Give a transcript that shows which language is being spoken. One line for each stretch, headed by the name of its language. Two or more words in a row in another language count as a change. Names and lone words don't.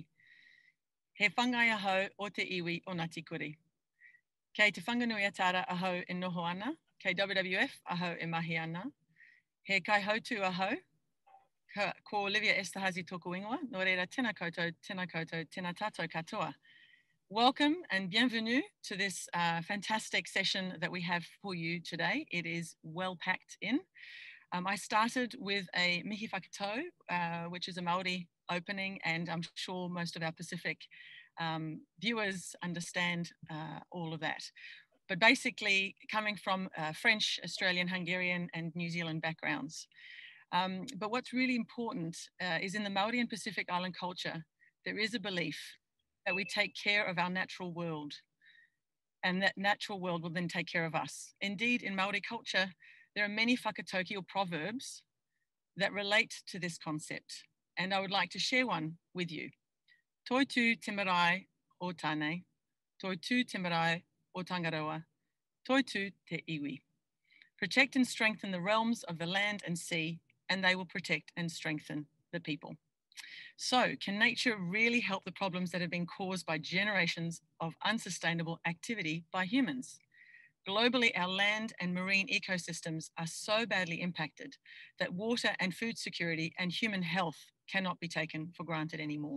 Māori: He whangai ahau o te iwi o Ngāti Kuri. Kei te whanganui atara ahau e noho ana, kei WWF ahau e mahi ana. He kai hautu ahau, ko Olivia Esterhazy tōku ingoa, no reira tēnā koutou, tēnā tātou katoa.
English: Welcome and bienvenue to this fantastic session that we have for you today. It is well packed in. I started with a
Māori: mihi whakatau,
English: which is a Māori opening, and I'm sure most of our Pacific viewers understand all of that. But basically coming from French, Australian, Hungarian, and New Zealand backgrounds. But what's really important is in the Māori and Pacific Island culture, there is a belief that we take care of our natural world, and that natural world will then take care of us. Indeed, in Māori culture, there are many whakatauki or proverbs that relate to this concept, and I would like to share one with you.
Māori: Toi tū te marae o tānei, toi tū te marae o Tangaroa, toi tū te iwi.
English: Protect and strengthen the realms of the land and sea, and they will protect and strengthen the people. So, can nature really help the problems that have been caused by generations of unsustainable activity by humans? Globally, our land and marine ecosystems are so badly impacted that water and food security and human health cannot be taken for granted anymore.